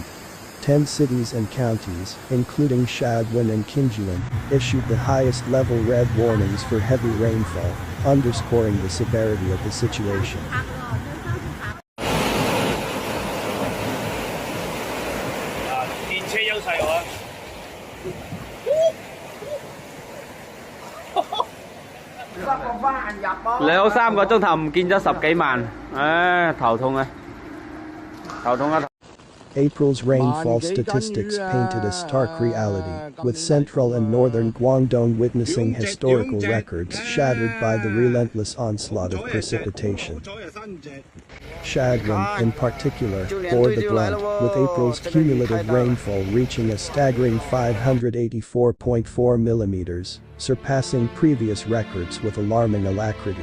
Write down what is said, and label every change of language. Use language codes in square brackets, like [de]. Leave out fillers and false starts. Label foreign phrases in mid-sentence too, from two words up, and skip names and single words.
[en] 10 cities and counties, including Shagwen and Kinjuan, issued the highest level red warnings for heavy rainfall, underscoring the severity of the situation. [yue] Liệu 3 個鐘頭唔見咗10幾萬，頭痛啊！頭痛啊！ [en] April's rainfall statistics painted a stark reality, with central and northern Guangdong witnessing historical records shattered by the relentless onslaught of precipitation. Shagwen, in particular, bore the brunt, with April's cumulative rainfall reaching a staggering 584.4 millimeters, surpassing previous records with alarming alacrity.